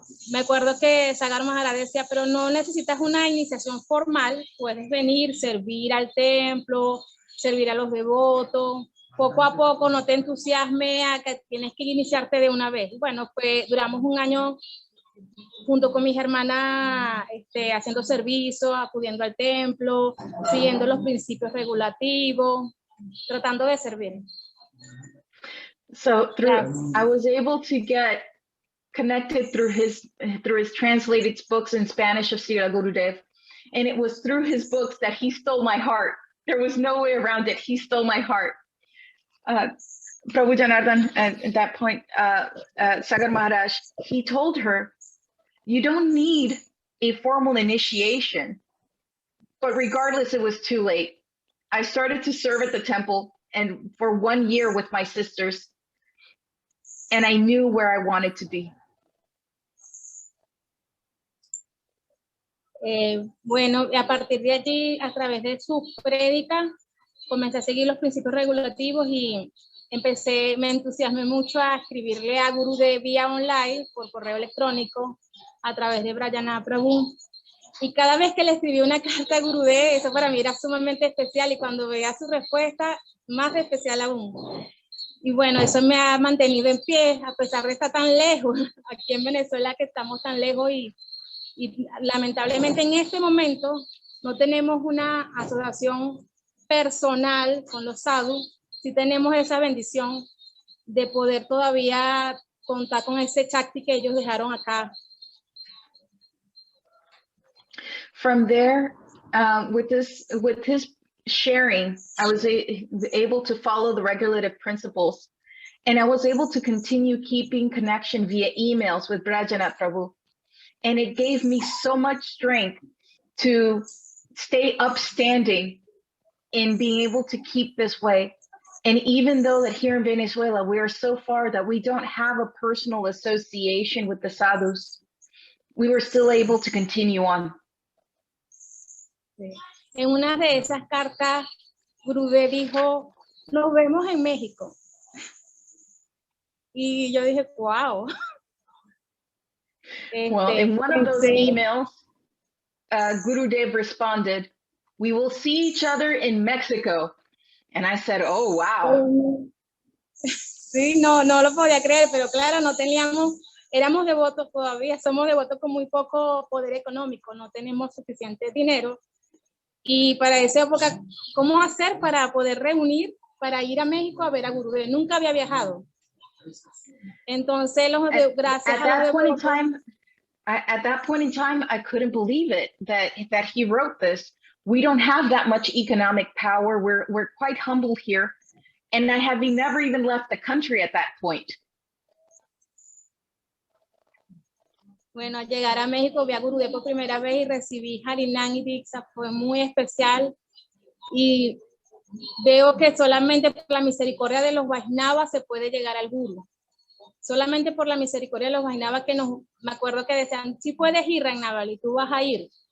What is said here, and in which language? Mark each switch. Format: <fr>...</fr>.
<es>Me acuerdo que Sagar Maharaj decía, pero no necesitas una iniciación formal, puedes venir, servir al templo, servir a los devotos, poco a poco, no te entusiasme a que tienes que iniciarte de una vez. Bueno, pues duramos un año junto con mis hermanas haciendo servicio, acudiendo al templo, siguiendo los principios regulativos, tratando de servir.</es> <en>So I was able to get connected through his translated books in Spanish of Srila Gurudev, and it was through his books that he stole my heart. There was no way around it. He stole my heart. Prabhu Janardhan, at that point, Sagar Maharaj, he told her, you don't need a formal initiation. But regardless, it was too late. I started to serve at the temple and for 1 year with my sisters, and I knew where I wanted to be.</en> <es>Bueno, a partir de allí, a través de sus prédicas, comencé a seguir los principios regulativos y me entusiasmé mucho a escribirle a Gurudev vía online, por correo electrónico, a través de Brajana Prabhu. Y cada vez que le escribí una carta a Gurudev, eso para mí era sumamente especial, y cuando veía su respuesta, más especial aún. Y bueno, eso me ha mantenido en pie, a pesar de estar tan lejos, aquí en Venezuela, que estamos tan lejos, y lamentablemente en este momento no tenemos una asociación personal con los sadhus. Sí tenemos esa bendición de poder todavía contar con ese Shakti que ellos dejaron acá.</es> <en>From there, with his sharing, I was able to follow the regulative principles, and I was able to continue keeping connection via emails with Brajanath Prabhu. And it gave me so much strength to stay upstanding in being able to keep this way. And even though that here in Venezuela, we are so far that we don't have a personal association with the sadhus, we were still able to continue on.</en> <es>Sí. En una de esas cartas, Gurudev dijo, nos vemos en México. Y yo dije, wow.</es> <en>Well, in one of those emails, Gurudev responded, we will see each other in Mexico. And I said, oh, wow.</en> <es>Sí, no lo podía creer, pero claro, éramos devotos todavía, somos devotos con muy poco poder económico, no tenemos suficiente dinero. Y para esa época, ¿cómo hacer para poder reunir, para ir a México a ver a Gurudev? Nunca había viajado. Entonces, gracias a los devotos.</es> <en>At that point in time, I couldn't believe it, that he wrote this. We don't have that much economic power. We're quite humble here. And I have never even left the country at that point.</en> <es>Bueno, al llegar a México vi a Gurudeva por primera vez y recibí Harinam y Diksha, fue muy especial. Y veo que solamente por la misericordia de los Vaisnavas se puede llegar al Guru. Solamente por la misericordia de los Vaisnavas que me acuerdo que decían, si puedes ir, Ragnaval, y tú vas a ir.</es>